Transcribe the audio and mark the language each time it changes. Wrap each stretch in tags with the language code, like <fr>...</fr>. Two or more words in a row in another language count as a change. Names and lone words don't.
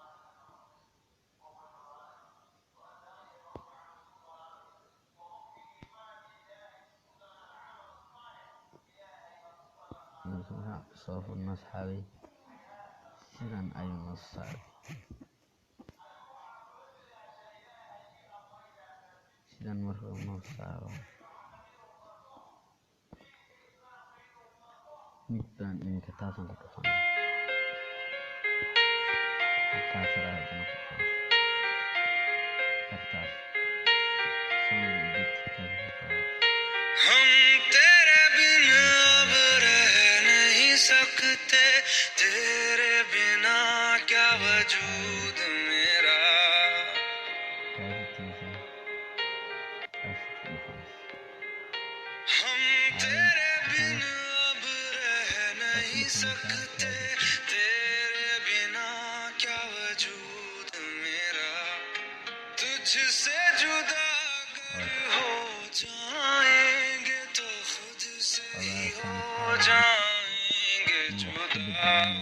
<so>asxaabay sidan ayuu noo saaray sidan markuu noo saaro mid baan iminka taasan ku dhufanaa halkaas raadana ku dhufanaa kartaas</so> <hi>हम तेरे बिना अब रह नहीं सकते तेरे बिना क्या वजूद मेरा हम तेरे बिना अब रह नहीं सकते तेरे बिना क्या वजूद मेरा तुझसे जुदा अगर हो जाएंगे तो खुद से ही हो जाएंगे जुदा</hi>